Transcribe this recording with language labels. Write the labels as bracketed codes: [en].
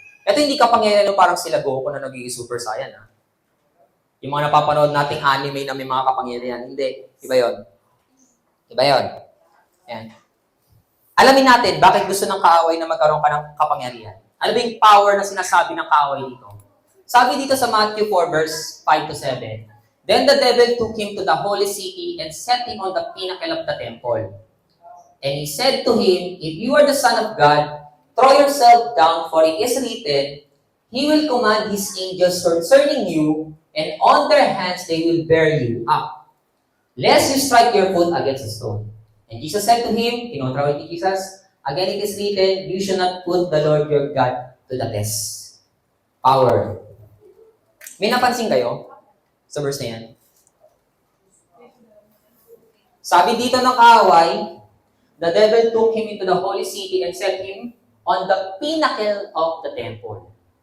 [tl] Ito hindi kapangyarihan yung parang sila Goku na nagiging Super Saiyan. Ha? Yung mga napapanood nating anime na may mga kapangyarihan. Hindi. Iba yon. Iba yon. Ayan. Alamin natin, bakit gusto ng kaaway na magkaroon ka ng kapangyarihan? Ano ba yung power na sinasabi ng kaaway dito? Sabi dito sa [en] Matthew 4, verse 5 to 7, Then the devil took him to the holy city and set him on the pinnacle of the temple. And he said to him, If you are the Son of God, throw yourself down, for it is written, He will command His angels concerning you, and on their hands they will bear you up, lest you strike your foot against a stone. And Jesus said to him, [tl] kinontra ni Jesus, [en] Again it is written, You shall not put the Lord your God to the test. Power. [tl] May napansin kayo sa verse na yan? Sabi dito ng kaaway, [en] the devil took him into the holy city and set him on the pinnacle of the temple.